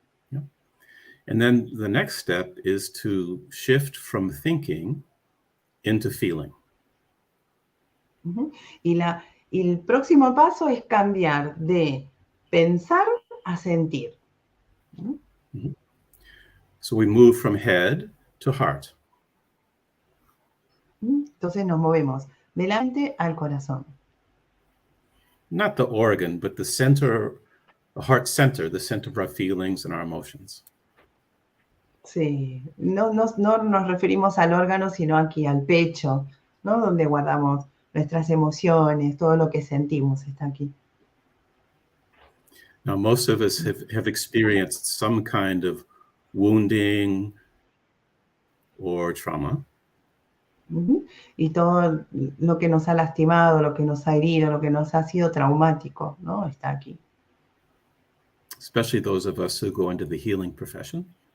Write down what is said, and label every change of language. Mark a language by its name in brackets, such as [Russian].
[English] Yeah. And then the next step is to shift from thinking into feeling. [Spanish] Y el próximo paso es cambiar de pensar a sentir. [English] So we move from head to heart. [Spanish] Entonces nos movemos de la mente al corazón. [English] Not the organ, but the center, the heart center, the center of our feelings and our emotions. [Spanish] Sí, no nos referimos al órgano, sino aquí al pecho, ¿no? Donde guardamos nuestras emociones, todo lo que sentimos está aquí. [English] Now, most of us have experienced some kind of wounding or trauma. [Spanish] Y todo lo que nos ha lastimado, lo que nos ha herido, lo que nos ha sido traumático, ¿no? Está aquí. [English] Especially those of us who go into the healing profession.